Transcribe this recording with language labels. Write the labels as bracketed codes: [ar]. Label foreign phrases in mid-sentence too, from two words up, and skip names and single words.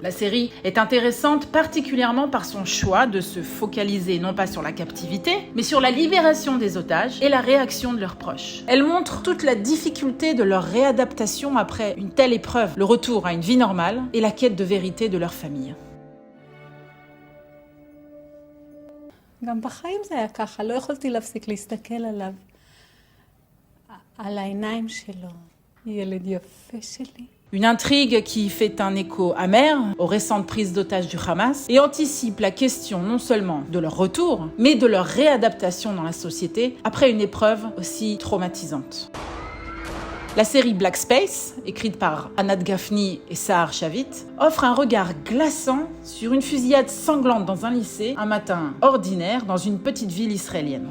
[fr] La série est intéressante particulièrement par son choix de se focaliser non pas sur la captivité, mais sur la libération des otages et la réaction de leurs proches. Elle montre toute la difficulté de leur réadaptation après une telle épreuve, le retour à une vie normale et la quête de vérité de leur famille. [he] גם בחיים זה היה ככה, לא יכולתי להפסיק להסתכל עליו, על העיניים שלו, ילד יפה שלי. [fr] Une intrigue qui fait un écho amer aux récentes prises d'otages du Hamas et anticipe la question non seulement de leur retour, mais de leur réadaptation dans la société après une épreuve aussi traumatisante. La série Black Space, écrite par Anat Gafni et Sahar Shavit, offre un regard glaçant sur une fusillade sanglante dans un lycée, un matin ordinaire dans une petite ville israélienne.